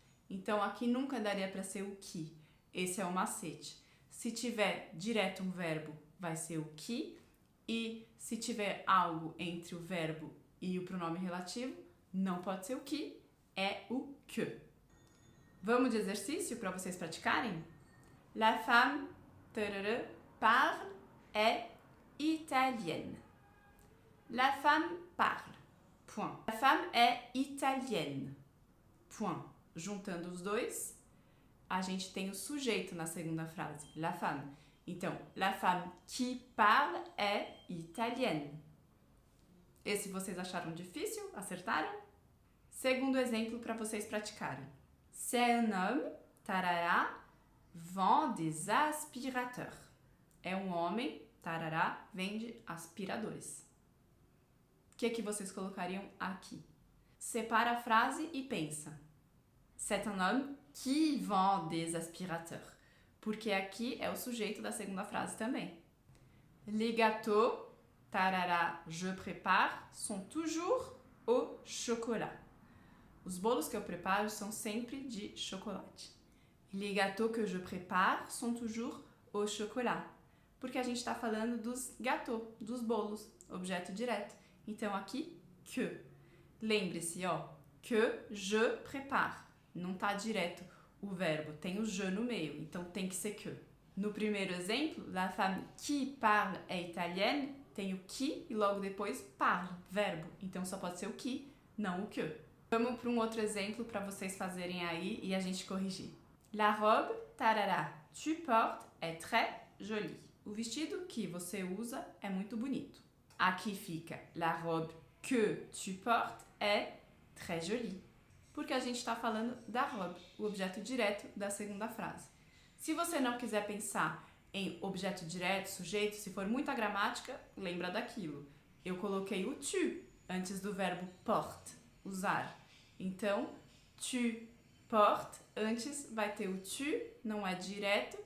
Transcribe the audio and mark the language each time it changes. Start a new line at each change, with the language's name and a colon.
Portuguese: Então aqui nunca daria para ser o que. Esse é o macete. Se tiver direto um verbo, vai ser o que. E se tiver algo entre o verbo e o pronome relativo, não pode ser o que, é o que. Vamos de exercício para vocês praticarem?
French: La femme parle est italienne. La femme parle. Point. La femme est italienne. Point.
Portuguese: Juntando os dois, a gente tem o sujeito na segunda frase. La femme.
French: Então, la femme qui parle est italienne.
Portuguese: Esse vocês acharam difícil? Acertaram? Segundo exemplo para vocês praticarem.
French: C'est un homme, tarará, vend des aspirateurs.
Portuguese: É um homem, tarará, vende aspiradores. O que vocês colocariam aqui? Separa a frase e pensa.
French: C'est un homme qui vend des aspirateurs.
Portuguese: Porque aqui é o sujeito da segunda frase também.
French: Les gâteaux, tarará, je prépare, sont toujours au chocolat.
Portuguese: Os bolos que eu preparo são sempre de chocolate.
French: Les gâteaux que je prépare sont toujours au chocolat.
Portuguese: Porque a gente está falando dos gâteaux, dos bolos, objeto direto. Então aqui, que. Lembre-se, ó, que je prépare. Não está direto o verbo, tem o je no meio, então tem que ser que. No primeiro exemplo,
French: la femme qui parle est italienne,
Portuguese: tem o qui e logo depois parle, verbo. Então só pode ser o qui, não o que. Vamos para um outro exemplo para vocês fazerem aí e a gente corrigir.
French: La robe, tarará, tu portes est très jolie.
Portuguese: O vestido que você usa é muito bonito. Aqui fica
French: la robe que tu portes est très jolie.
Portuguese: Porque a gente está falando da robe, o objeto direto da segunda frase. Se você não quiser pensar em objeto direto, sujeito, se for muita gramática, lembra daquilo. Eu coloquei o tu antes do verbo porte, usar. Então, tu portes, antes vai ter o tu, não é direto.